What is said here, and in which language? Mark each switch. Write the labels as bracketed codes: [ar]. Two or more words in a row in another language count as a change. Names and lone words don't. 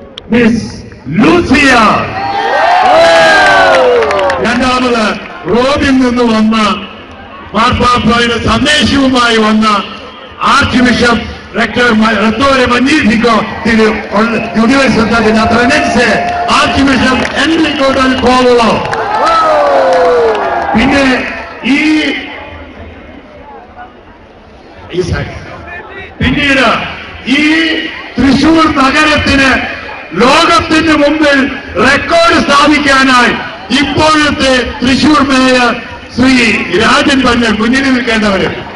[ml] മിസ് ലൂസിയ. രണ്ടാമത് റോമിൽ നിന്ന് വന്ന മാർപ്പാപ്പയുടെ സന്ദേശവുമായി വന്ന ആർച്ച് ബിഷപ്പ് [it] Rettore Magnifico dell'Università di Natranense, [ml] Archbishop Enrico del Popolo. പിന്നെ പിന്നീട് ഈ തൃശൂർ നഗരത്തിന് ലോകത്തിന് മുമ്പിൽ റെക്കോർഡ് സ്ഥാപിക്കാനായി ഇപ്പോഴത്തെ തൃശൂർ മേയർ ശ്രീ രാജൻ പന്നൽ മുന്നിൽ നിൽക്കേണ്ടവര്.